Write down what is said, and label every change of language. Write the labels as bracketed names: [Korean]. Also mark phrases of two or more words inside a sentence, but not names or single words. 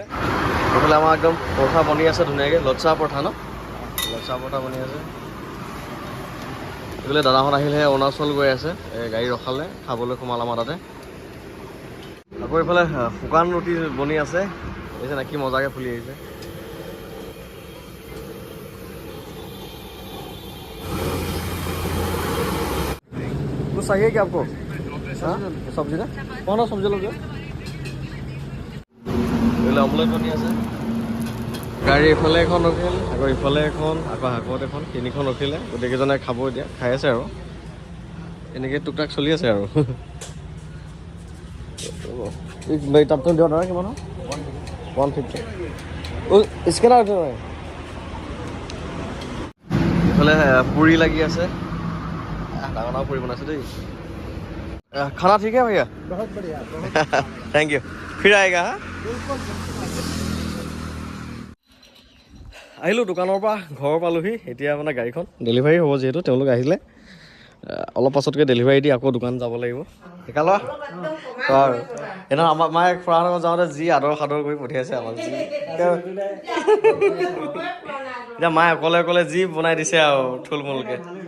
[Assamese] এইফালে আমাৰ একদম পৰঠা বনি আছে ধুনীয়াকৈ, লচ্ছা পৰঠা ন, লচ্ছা পৰঠা বনি আছে। এইফালে দাদাহঁত আহিলেহে অৰুণাচল গৈ আছে, গাড়ী ৰখালে, খাবলৈ সোমাল আমাৰ তাতে। আকৌ এইফালে শুকান ৰুটি বনি আছে, দেখিছে নাই কি মজাকৈ ফুলি আহিছে। [Hindi] कुछ चाहिए क्या आपको? सब्जी ना कौन सब्जी लोगे? [Assamese] অমলেট বনি আছে। গাড়ী ইফালে এখন ৰখিল, আকৌ ইফালে এখন, আকৌ হাকত এখন, তিনিখন ৰখিলে। গোটেইকেইজনে খাব এতিয়া, খাই আছে আৰু এনেকৈ টুক টাক চলি আছে আৰু। তাতটো দিয়ক দাদা, কিমান 150। স্কেনাৰ ইফালে পুৰি লাগি আছে, ডাঙৰ ডাঙৰ পুৰি বনাইছে দেই। [Hindi] खाना ठीक है भैया? बहुत बढ़िया, [English] thank you. [Hindi] फिर आएगा। [Assamese] আহিলোঁ দোকানৰ পৰা, ঘৰ পালোহি। এতিয়া মানে গাড়ীখন ডেলিভাৰী হ'ব, যিহেতু তেওঁলোক আহিলে অলপ পাছতকৈ ডেলিভাৰী দি আকৌ দোকান যাব লাগিব। শিকালো আৰু এনেও আমাৰ মায়ে খুৰাহঁতৰ ঘৰত যাওঁতে যি আদৰ সাদৰ কৰি পঠিয়াইছে আমাক, যি এতিয়া মায়ে অকলে অকলে যি বনাই দিছে আৰু থুলমূলকৈ।